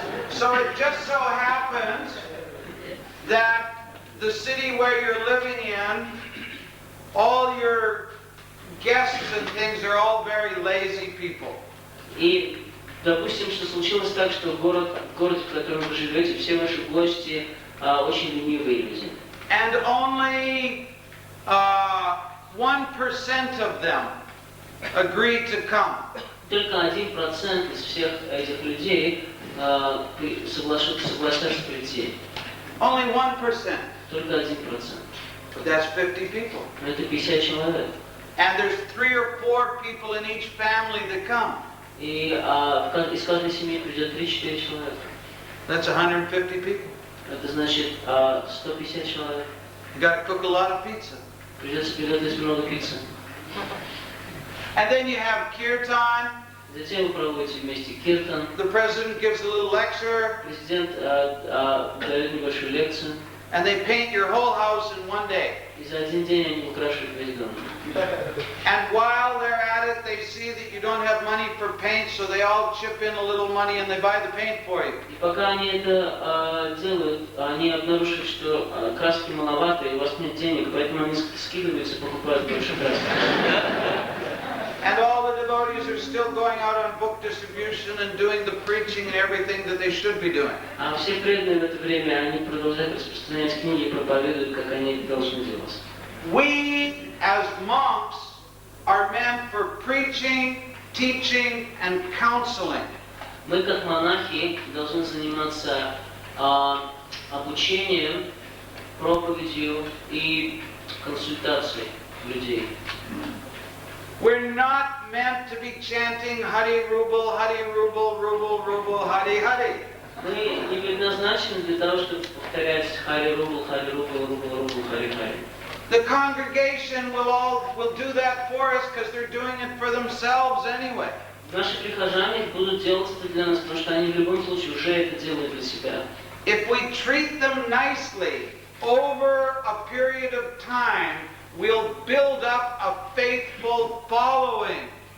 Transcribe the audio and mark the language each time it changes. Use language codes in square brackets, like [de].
[en] So it just so happens that the city where you're living in, all your guests and things are all very lazy people. [ru] И допустим, что случилось так, что город, в котором вы живете, все ваши гости очень ленивые люди. [en] And only 1% of them agreed to come. [ru] Только 1% из всех этих людей согласятся прийти. [en] Only 1%. [ru] Только 1%. [en] But that's 50 people. [ru] Но это 50 человек. [en] And there's 3 or 4 people in each family that come. [ru] И из каждой семьи придет 3-4 человека. [en] That's 150 people. [ru] Это значит 150 человек. [en] You got to cook a lot of pizza. [ru] Придется приготовить много пиццы. [en] And then you have kirtan. [ru] Затем вы проводите вместе киртан. [en] The president gives a little lecture. [ru] Президент дает небольшую лекцию. [en] And they paint your whole house in one day. [ru] И за один день они украшивают весь дом. [en] And while they're at it, they see that you don't have money for paint, so they all chip in a little money and they buy the paint for you. [ru] И пока они это делают, они обнаруживают, что краски маловато, и у вас нет денег, поэтому они скидываются и покупают больше краски. [en] And all the devotees are still going out on book distribution and doing the preaching and everything that they should be doing. [ru] А все преданные в это время, они продолжают распространять книги и проповедуют, как они это должны делать. [en] We, as monks, are meant for preaching, teaching, and counseling. [ru] Мы, как монахи, должны заниматься обучением, проповедью и консультацией людей. [en] We're not meant to be chanting Hari Rubal, Rubal, Rubal, Hari Hari. [ru] Мы не предназначены для того, чтобы повторять Хари Рубл, Рубл, Хари Хари. [en] The congregation will do that for us because they're doing it for themselves anyway. [ru] Наши прихожане будут делать это для нас, потому что они в любом случае уже это делают для себя. [en] If we treat them nicely over a period of time, we'll build up a faithful following.